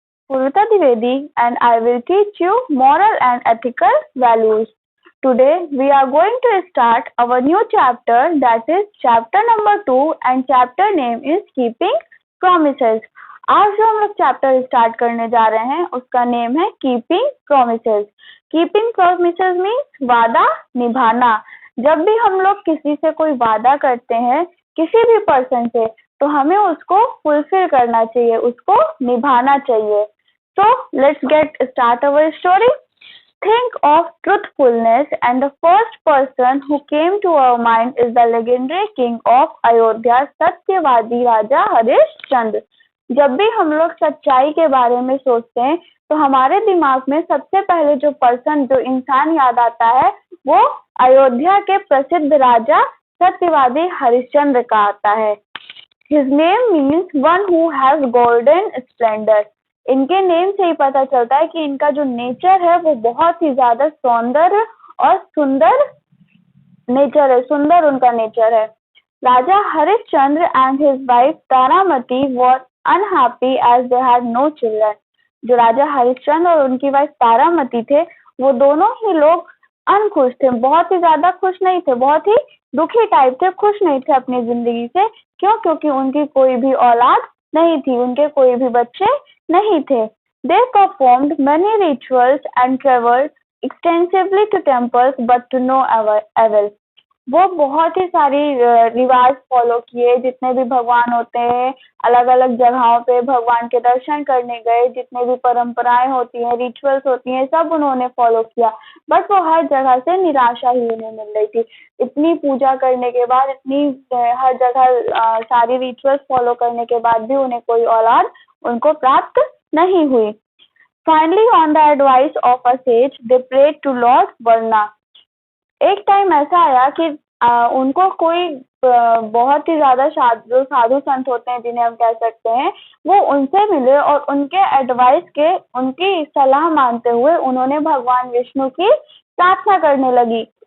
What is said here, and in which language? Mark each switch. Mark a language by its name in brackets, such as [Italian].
[English] Purita Dwivedi and I will teach you moral and ethical values. Today we are going to start our new chapter, that is chapter number 2, and chapter name is Keeping Promises. [Hindi] आज जो हम लोग chapter start करने जा रहे हैं उसका name है keeping promises. Keeping promises means वादा निभाना. जब भी हम लोग किसी से कोई वादा करते हैं, किसी भी पर्सन से, तो हमें उसको फुलफिल करना चाहिए, उसको निभाना चाहिए. [English] So let's get start our story. Think of truthfulness, and the first person who came to our mind is the legendary king of Ayodhya, सत्यवादी राजा हरिश्चंद्र. [Hindi] जब भी हम लोग सच्चाई के बारे में सोचते हैं तो हमारे दिमाग में सबसे पहले जो पर्सन, जो इंसान याद आता है वो अयोध्या के प्रसिद्ध राजा सत्यवादी हरिश्चंद्र का आता है. [English] His name means one who has golden splendor. [Hindi] इनके नेम से ही पता चलता है कि इनका जो नेचर है वो बहुत ही ज्यादा सौंदर्य और सुंदर नेचर है, सुंदर उनका नेचर है. [English] Raja Harishchandra and his wife Taramati were unhappy as they had no children. [Hindi] जो राजा हरिश्चंद्र और उनकी वाइफ तारामती थे वो दोनों ही लोग अनखुश थे, बहुत ही ज्यादा खुश नहीं थे, बहुत ही दुखी टाइप थे, खुश नहीं थे अपनी जिंदगी से. क्यों? क्योंकि उनकी कोई भी औलाद नहीं थी, उनके कोई भी बच्चे नहीं थे. [English] They performed many rituals and traveled extensively to temples but to no avail. [Hindi] वो बहुत ही सारी रिवाज फॉलो किए, जितने भी भगवान होते हैं अलग अलग जगहों पे भगवान के दर्शन करने गए, जितने भी परंपराएं होती हैं, रिचुअल्स होती हैं, सब उन्होंने फॉलो किया, बट वो हर जगह से निराशा ही उन्हें मिल रही थी. इतनी पूजा करने के बाद, इतनी हर जगह सारी रिचुअल्स फॉलो करने के बाद भी उन्हें कोई औलाद उनको प्राप्त नहीं हुई. [English] Finally, on the advice of a sage, they prayed to Lord Varuna. [Hindi] एक टाइम ऐसा आया कि उनको कोई बहुत ही ज्यादा जो साधु संत होते हैं, जिन्हें हम कह सकते हैं, वो उनसे मिले और उनके एडवाइस के, उनकी सलाह मानते हुए उन्होंने भगवान विष्णु की प्रार्थना करने लगी.